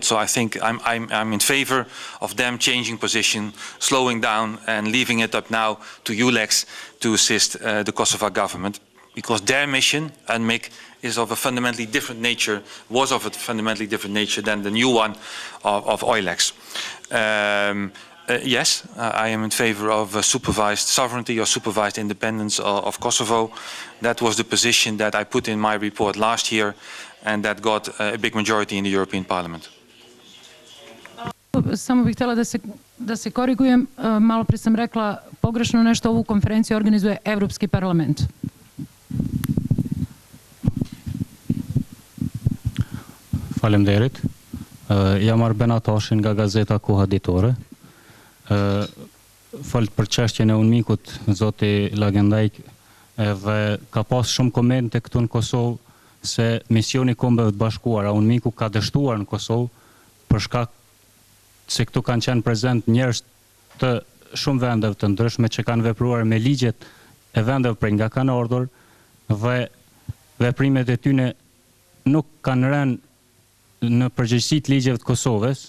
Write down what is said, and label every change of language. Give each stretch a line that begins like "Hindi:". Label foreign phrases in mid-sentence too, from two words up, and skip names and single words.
English: So I think I'm in favor of them changing position, slowing down and leaving it up now to ULEX to assist the Kosovo government, because their mission, UNMIK, is of a fundamentally different nature, was of a fundamentally different nature than the new one of EULEX. Yes, I am in favor of supervised sovereignty or supervised independence of Kosovo. That was the position that I put in my report last year, and that got a big majority in the European Parliament.
Serbian: Samo bih htjela da se korigujem. Malo prije sam rekla pogrešno nešto, ovu konferenciju organizuje Evropski parlament.
Albanian: Faleminderit. Jam Arbena Tashin nga gazeta Koha Ditore. Falt për çështjen e UNMIK-ut zoti Lagendajk, dhe ka pas shumë komente këtu në Kosovë se misioni Kombeve të Bashkuara, UNMIK-u ka dështuar në Kosovë për shkak se këtu kanë qenë prezent njerëz të shumë vendeve të ndryshme që kanë vepruar me ligjet e vendeve prej nga kanë ardhur, dhe veprimet e tyre nuk kanë rënë në përgjegjësitë ligjeve të Kosovës.